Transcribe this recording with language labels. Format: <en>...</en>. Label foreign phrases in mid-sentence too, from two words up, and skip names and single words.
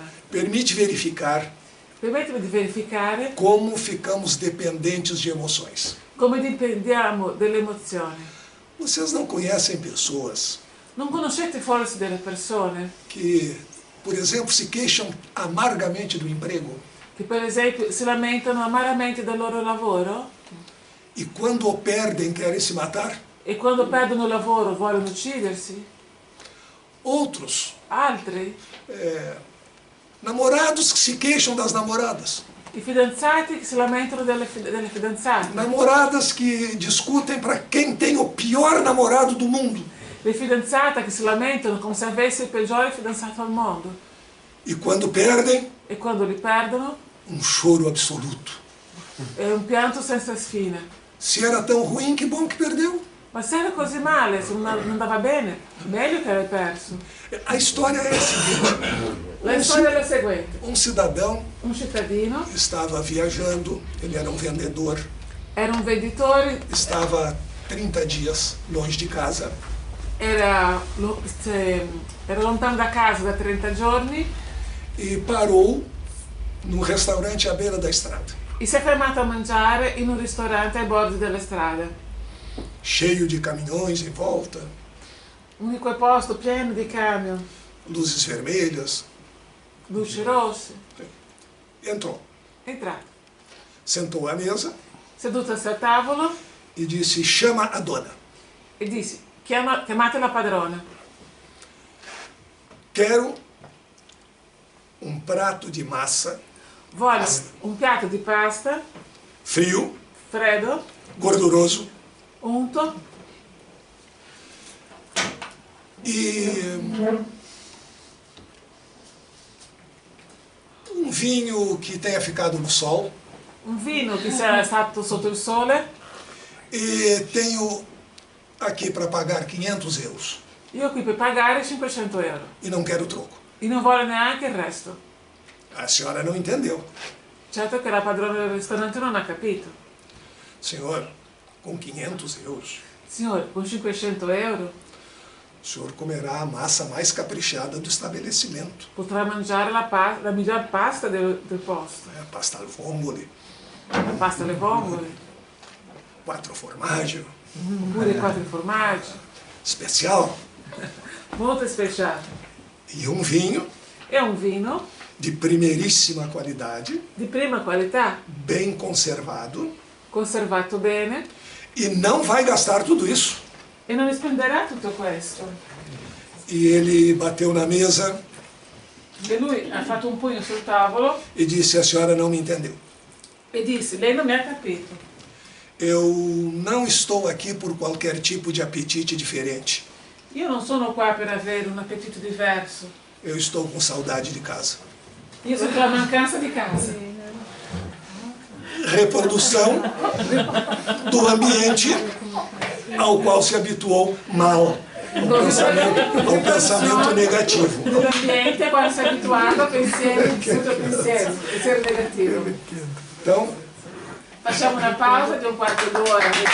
<pt>Permite verificar</pt> <it>Permettimi di verificare</it> <pt>como ficamos dependentes de emoções.</pt> <it>come dipendiamo delle emozioni.</it> <pt>Vocês não conhecem pessoas</pt> <it>Non conoscete forse delle persone</it> <pt>que, por exemplo, se queixam amargamente do emprego</pt> <it>che per esempio si lamentano amaramente del loro lavoro</it> <pt>e quando o perdem querem se matar?</pt> <it>e quando perdono il lavoro vogliono uccidersi?</it> <pt>Outros,</pt> <it>Altri,</it> <pt>namorados que se queixam das namoradas,</pt> <it>i fidanzati che si lamentano delle fidanzate,</it> <pt>namoradas que discutem para quem tem o pior namorado do mundo.</pt> <it>le fidanzate che si lamentano come se avesse il peggiore fidanzato al mondo</it> <pt>E quando perdem,</pt> <it>e quando li perdono</it> <pt>um choro absoluto.</pt> <it>è un pianto senza fine.</it> <pt>Se era tão ruim, que bom que perdeu.</pt> <it>Ma se era così male, se non andava bene, meglio che avevi perso.</it> <pt>A história é a seguinte:</pt> <it>La storia è la seguente.</it> <pt>um cidadão</pt> <it>Un cittadino</it> <pt>estava viajando, ele era um vendedor,</pt> <it>era un venditore,</it> <pt>estava 30 dias longe de casa</pt> <it>era lontano da casa da 30 giorni</it> <pt>e parou num restaurante à beira da estrada,</pt> <it>e si è fermato a mangiare in un ristorante ai bordi delle strade.</it> <pt>cheio de caminhões em volta,</pt> <it>In quel posto pieno di camion,</it> <pt>luzes vermelhas.</pt> <it>luci rosse.</it> <pt>Entrou,</pt> <it>È entrato,</it> <pt>sentou à mesa</pt> <it>sedutosi al tavolo</it> <pt>e disse: chama a dona.</pt> <it>e disse: chiamate la padrona.</it> <pt>Quero um prato de massa</pt> <it>Voglio un piatto di pasta</it> <pt>frio,</pt> <it>freddo,</it> <pt>gorduroso,</pt> <it>unto,</it> <pt>E um vinho que tenha ficado no sol.</pt> <it>Un vino che sia stato sotto il sole.</it> <pt>E tenho aqui para pagar 500 euros.</pt> <it>Io qui per pagare 500 euro.</it> <pt>E não quero troco.</pt> <it>E non vuole neanche il resto.</it> <pt>A senhora não entendeu.</pt> <it>Certo che la padrona del ristorante non ha capito.</it> <pt>Senhor, com 500 euros,</pt> <it>Signore, con 500 euro</it> <pt>o senhor comerá a massa mais caprichada do estabelecimento.</pt> <it>potrà mangiare la miglior pasta del posto.</it> <pt>A pasta al vongole,</pt> <it>La pasta alle vongole,</it> <pt>4 formaggio,</pt> <it>oppure 4 formaggi,</it> <pt>especial.</pt> <it>molto speciale.</it> <pt>E um vinho</pt> <it>È un vino</it> <pt>de primeiríssima qualidade,</pt> <it>di prima qualità,</it> <pt>bem conservado,</pt> <it>conservato bene,</it> <pt>e não vai gastar tudo isso.</pt> <it>e non spenderà tutto questo.</it> <pt>E ele bateu na mesa</pt> <it>E lui ha fatto un pugno sul tavolo</it> <pt>e disse: a senhora não me entendeu.</pt> <it>e disse, lei non mi ha capito.</it> <pt>Eu não estou aqui por qualquer tipo de apetite diferente.</pt> <it>Io non sono qua per avere un appetito diverso.</it> <pt>Eu estou com saudade de casa.</pt> <it>Io sento la mancanza di casa.</it> <pt>Reprodução do ambiente ao qual se habituou mal, ao pensamento negativo.</pt> <it>Dell'ambiente quando si è abituato a pensieri, pensiero negativo.</it> <pt>Então,</pt> <it>Facciamo una pausa di un quarto d'ora.</it>